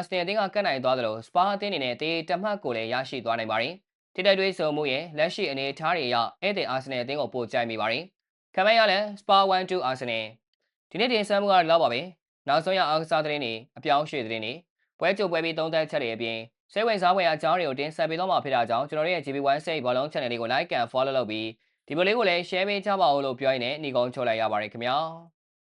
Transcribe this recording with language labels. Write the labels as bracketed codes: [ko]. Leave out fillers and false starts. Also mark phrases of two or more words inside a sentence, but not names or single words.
[my] ဆင်နယ်အသင်းကကတ်နိုင်သွားသလိုစပါအသင်းအနေနဲ့တေးတမတ်ကိုလည်းရရှိသွားနိုင်ပါတယ်။ထိတိုက်တွေးဆုံမှုရဲ့လက်ရှိအနေအထားတွေအရဧည့်သည်အာဆင်နယ်အသင်းကိုပို့ကြိုက်မိပါတယ်။ခံမရလဲစပါ1-2အာဆင်နယ်ဒီနေ့တင်ဆက်မှုကတော့ပါပဲ။နောက်ဆုံးရအားကစားသတင်းတွေအပြောင်းရွှေ့သတင်းတွေပွဲကြိုပွဲပြီးသုံးသပ်ချက်တွေအပြင်စိတ်ဝင်စားဖွယ်အကြောင်းတွေကိုတင်ဆက်ပေးသွားမှာဖြစ်တာကြောင့်ကျွန်တော်တို့ရဲ့ GB1 စိတ်ဘောလုံး channel လေးကို [en] like and follow [my] လုပ်ပြီးဒီဗီဒီယိုလေးကိုလည်း share ပေးကြပါဦးလို့ပြောရင်းနဲ့ညီကုန်းချုပ်လိုက်ရပါတယ်ခင်ဗျာ